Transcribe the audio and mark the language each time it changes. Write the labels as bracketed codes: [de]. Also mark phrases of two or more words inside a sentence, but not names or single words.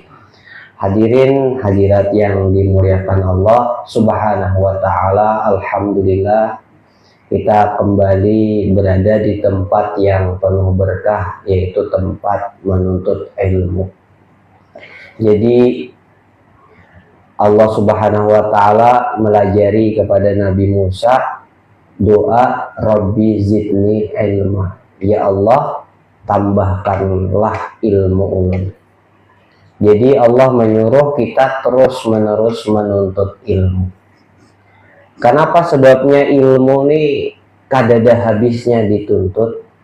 [id] Hadirin hadirat yang dimuliakan Allah [ar] سبحانه وتعالى, [id] alhamdulillah kita kembali berada di tempat yang penuh berkah, yaitu tempat menuntut ilmu. Jadi Allah [ar] سبحانه وتعالى [id] melajari kepada Nabi Musa doa [ar] رب زدني علما, [id] ya Allah tambahkanlah ilmu ulun. Jadi Allah menyuruh kita terus menerus menuntut ilmu. Kenapa sebabnya ilmu ini kadada habisnya dituntut?